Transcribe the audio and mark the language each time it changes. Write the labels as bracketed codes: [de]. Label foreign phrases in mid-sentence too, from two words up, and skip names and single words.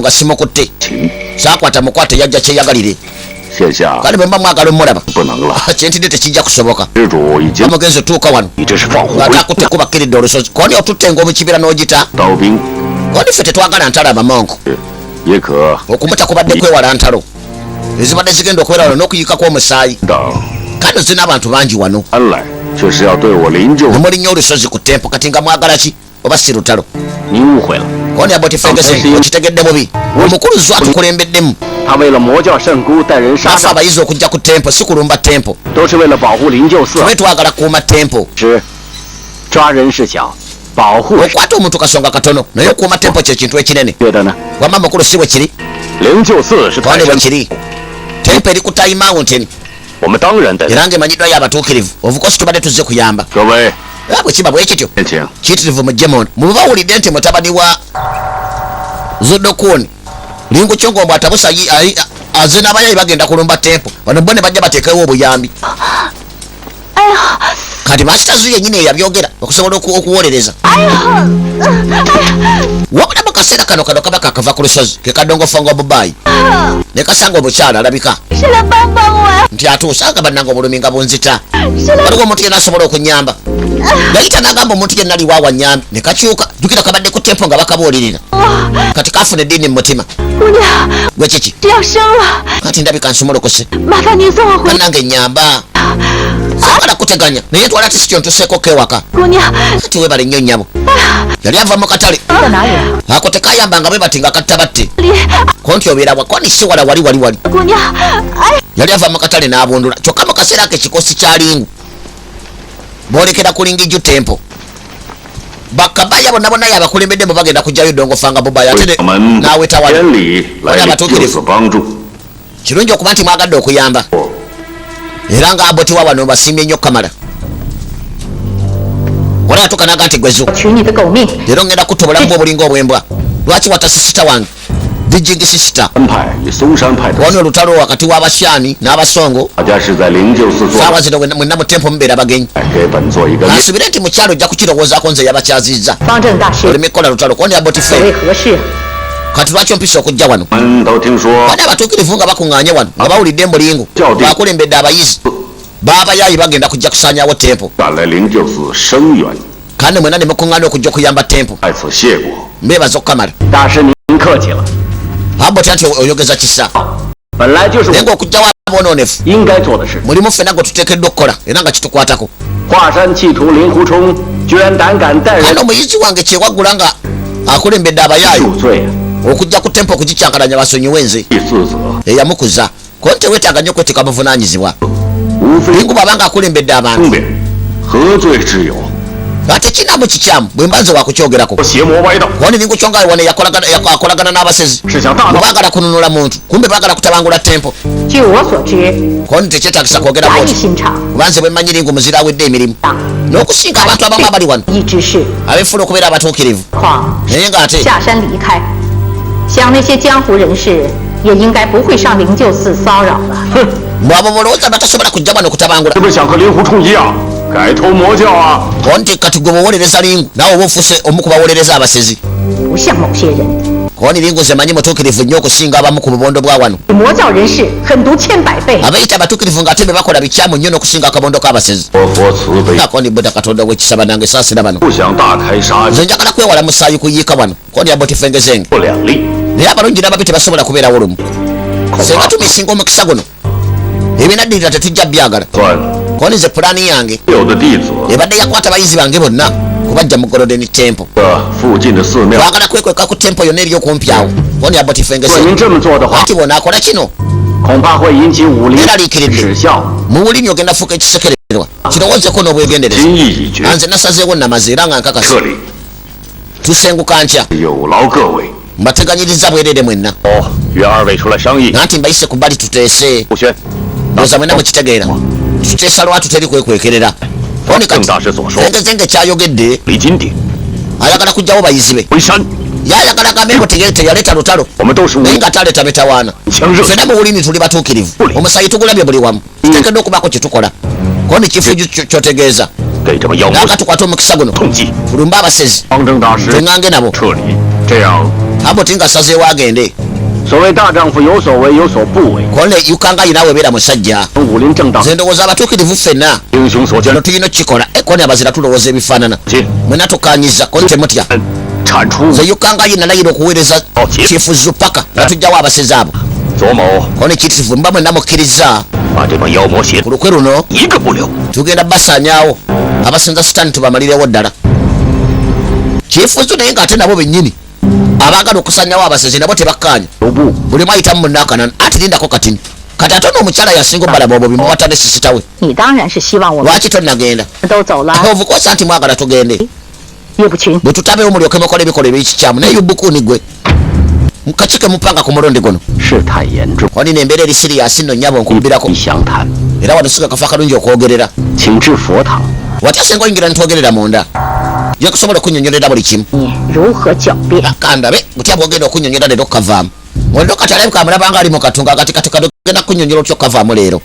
[lg] nga simukutte saakwata mukwate yajja kyeyagalire kale bwe mba mwagala omulaba kyentidde tekijja kusoboka amugenzi otuuka wano ng'atakutte kubakkiridde olusozi koni otutte ng'omukibira n'ogita koni ffe tetwagala ntalo abamongo okumuta kubadde kwewala ntalo ezibadde zigenda okubeera wano n'okuyikako omusaayi kano zina abantu bangi wano [zh] 安来就是要对我灵鹫。 [lg] nemulinnyo olusozi ku tempo kati nga mwagala ki oba si lutalo [zh] 您误会了， [lg] koni abotifengese okitegedde bubi omukulu zwa tukulembeddemu [zh] 他为了魔教圣姑带人杀 [lg] afe [zh] 上， [lg] abayizi okujja ku tempo si kulumba tempo [zh] 都是为了保护灵鹫寺。 [lg] tube twagala kuuma tempo [zh] 是，抓人是小，保护是 [lg] okwata omuntu kasonga katono naye okuuma tempo kyekintu ekinene [zh] 觉得呢？ [lg] wamma mukulu si bwe kiri [zh] 灵鹫寺是泰 [lg] twani bwe [zh] 山， [lg] kiri tempo eri ku [en] time mountain [zh] 我们当然得。 [lg] era ng'emanyiddwayo abatuukirivu ovukosi tubadde tuzze kuyamba [zh] 各位， [lg] bwe kiba bwe kityo [zh] 先请。 [lg] kiyitirivu mujje mono muba bawulidde nti mutabani wa zodokuni lingu kyongombo atabusa aze n'abayayi bagenda kulumba tempo bano bone bajja bateekewo obuyambi [zh] 哎呀， [lg] kati masitazu yennyini eyabyogera okusobola okuwolereza [zh] 哎呀， [lg] wabula mu kaseera kano kaba kakava ku lusozi kekadongofonga obubayi ne kasanga obukyala alabika [zh] 是来帮帮我呀！ [lg] nti atuusanga bannanga obulumi nga bunzita waliwo omuntu yenna asobola okunyamba yayita n'agamba omuntu yenna aliwaawa nyambi ne kakyuka jjukira kabadde ku tempo nga bakabuulirira kati kafuna eddiini mu mutima [zh] 姑娘， [lg] gwe kiki [zh] 这要生了， [lg] kati ndabika nsumulukuse [zh] 麻烦您送我回。 [lg] bannange nyamba sagala kuteganya naye twala ti sikyo ntuseeko kewaka [zh] 姑娘， [lg] kati webale nnyo nnyabo yali ava mu katale [zh] 在哪里？ [lg] ako tekayambanga bwe bati nga katta batte [zh] 里， [lg] konti obeera wakwani si wala wali [zh] 姑娘，哎， [lg] yali ava mu katale n'abundula kyokka mu kaseera ako ekikosi kya lingu boolekera ku lingiju tempo bakabaya bonna bonna yabakulembeddemu bagenda kujjayo dongofanga bubaya [zh] 为 [lg] ate [zh] 我们 [lg] n'aweta wano [zh] 千里来就此帮助。 [lg] kirungi okuba nti mwagadde okuyamba era nga abotiwa wano basimbye nnyo kamala wala yatukanaga nti gwezo [zh] 取你的狗命！ [lg] leero ngenda kutta obulamu bwe obulinga obwembwa lwaki wata sisita wange dijingi sisita [zh] 安派与嵩山派的， [lg] wani olutalo wakati w'abasyani n'abasongo [zh] 大家是在灵鹫寺做 [lg] saawa zino mwenna mu tempo mubeera bagenyi [zh] 给本座一个 [lg] kansubire nti mu kyalo ojja kukirowoozaako nze yabakyazizza [zh] 方正大师， [lg] oleme kukola lutalo koni [zh] 所谓 [lg] abotife [zh] 何事？ [lg] kati lwaki ompisa okujja wano [zh] 我们都听说 [lg] bani abatuukirivu nga bakuŋŋaanye wano nga bawulidde embulingu bakulembedde abayizi baabayayi bagenda kujja kusaanyawo tempo [zh] 赶来灵鹫寺声援， [lg] kandi mwenna ne mukuŋŋaana okujja okuyamba tempo [zh] 在此谢过。 [lg] mbeebaza okukamala [zh] 大师您客气了， [lg] abotya nti oyogeza kisa [zh] 本来就是 [lg] naye [zh] 我 [lg] ngaokujjawo aboononefu [zh] 应该做的事。 [lg] mulimu ffenna gwe tuteekeddwa okukola era nga kitukwatako [zh] 华山弃徒令狐冲居然胆敢带 [lg] kandi [zh] 人 [lg] omuyizi wange kyewaggula nga akulembedde abayayi [zh] 入罪啊！ [lg] okujja ku tempo okugikyankalanya basonyiwe nze [zh] 第四则， [lg] eyamukuza konti teweetaaga nnyo okwetika buvunaanyizibwa [zh] 无非 [lg] lingu bw'abanga akulembedde abantu [zh] 争辩，何罪之有？ [lg] ate kinaamu kikyamu bwe mba nze wakukyogerako [zh] 我邪魔歪道， [lg] woni lingu kyonga wano akolagana n'abasezi [zh] 是想大 [lg] bwe [zh] 闹。 [lg] baagala kununula muntu kumbe baagala kutabangula tempo [zh] 据我所知， [lg] koni tekyetaagisa kwogera [zh] 衙役 [lg] bwoti [zh] 心肠， [lg] kuba nze bwe mmanyi lingu muzira awedde emirimu [zh] 党 [lg] n'okusinga abantu abamu abali wano [zh] 一之事， [lg] abeefuna okubeera abatuukirivu [zh] 况 [lg] naye ng'ate [zh] 下山离开，想那些江湖人士也应该不会上灵鹫寺骚扰了。哼， [lg] mu abo bolowooza batasobola kujja wano kutabangula [zh] 是不是想和令狐冲一样改投魔教啊？ [lg] konti kati gwe bawolereza lingu naawe oba ofuuse omu ku bawolereza abasezi [zh] 不像某些人， [lg] koni lingu nze manyi mutuukirivu nnyo okusinga abamu ku bubondo bwa wano [zh] 魔教人士狠毒千百倍。 [lg] abayita abatuukirivu ng'ate be bakola bikyamu nnyo n'okusinga akabondo k'abasezi [zh] 我佛慈悲， [lg] koni buda katonda wekisaba nange saasira bano [zh] 不想大开杀 [lg] nze [zh] 戒， [lg] njagala kwewala musaayi kuyiika wano koni abotifengezenge [zh] 不两立。 [lg] naye abalungi n'ababi tebasobola kubeerawo lumu senga tumisinga omukisa guno ebinaddirira tetujja byagala [zh] 算 [lg] koni nze pulaani yange [zh] 有的弟子， [lg] ebadde yakwata bayizi bange bonna kubajja mu golden tempo [zh] 这附近的寺庙， [lg] twagala kwekweka ku tempo yonna eri okumpi awo koni [zh] 若 [lg] abotifengezenge [zh] 您这么做的话， [lg] ati bonaakola kino [zh] 恐怕会引起武林 [lg] Eraliikiridde [zh] 耻笑。 [lg] mu bulimi ogenda fuuka ekisekererwa kirowoozeko n'obwegendereza [zh] 心意已决， [lg] anze nasazeewo namaze era nga nkakasa [zh] 撤离， [lg] tusenguka nkya [zh] 有劳各位。 [lg] mbateganyiriza bwereere mwenna [zh] 哦，约二位出来商议， [lg] nanti mbayise ku bbali tuteese [zh] 不宣。 [lg] ndowooza mwenna mukitegeera tuteesa lwatu teri kwekwekerera koni [zh] 郑 [lg] kati [zh] 大师所说， [lg] zengezenge kyayogedde [zh] 离金鼎、 [lg] ayagala kujjawo bayizi be [zh] 回山， [lg] yayagala gambe ngo teyaleeta lutalo [zh] 我们都是无 [lg] naye nga taleeta mitawaana [zh] 强热， [lg] fenna mu bulimi tuli batuukirivu omusayi tugulabye buli wamu tuteekeddwa okubaako kye tukola koni kifuju kyotegeeza [zh] 给这么妖魔 [lg] naga tukwate omukisa guno [zh] 痛击。 [lg] tulumbe abasezi [zh] 方正大师 [lg] tweŋŋange nabo [zh] 撤离，这样 [lg] aboti nga asazeewo agende [zh] 所谓大丈夫有所为有所不为， [lg] kone yukanga yinaawe beera musajja [zh] 武林正道 [lg] nze ndowooza abatuukirivu ffenna [zh] 英雄所见 [lg] kino tulina okukikola koni abazira tulowooza ebifaanana [zh] 亲， [lg] mwena tukanyiza koni temutya [zh] 铲除 [lg] nze yukanga ye nalayira okuweereza kyefuzo paka nga tujjawo abasezi abo [zh] 左某 [lg] kone kitifu mba mwe namukkiriza [zh] 把这帮妖魔邪 [lg] ku lukwe luno [zh] 一个不留。 [lg] tugenda basaanyaawo abasinza sitaani tubamalirewo ddala kyefuzo naye ng'ate nabo bennyini abaagala okusaanyaawo abasezi nabo tebakkaanya buli mwayitamu munaakanana ati lindako katini kati ate n'omukyala yasinga obbalaba obwo bimuwata ne sisitawe [zh] 你当然是希望我们 [lg] lwaki tonnagenda [zh] 都走了， [lg] ovukosa nti mwagala tugende [zh] 叶不群， [lg] bwe tutabeewo mulyoke mukola ebikolwa ebikikyamu naye yubukuuni gwe mukakike mupanga ku mulundi guno [zh] 事态严重， [lg] wani n'embeera eri siriyasi nno nnyabo nkubbirako [zh] 宜详谈， [lg] era wano siga kafa akalungi okwogerera [zh] 请至佛堂。 [lg] watya singa oyingira nitwogerera munda ye kusobola okunnyonnyolera buli kimu [zh] 你如何狡辩？ [lg] kandabe butya bwogenda okunnyonnyola leero okukavaamu oliro kati alabika amulabanga ali mu katunga kati kagenda kunnyonnyola otya okukavaamu leero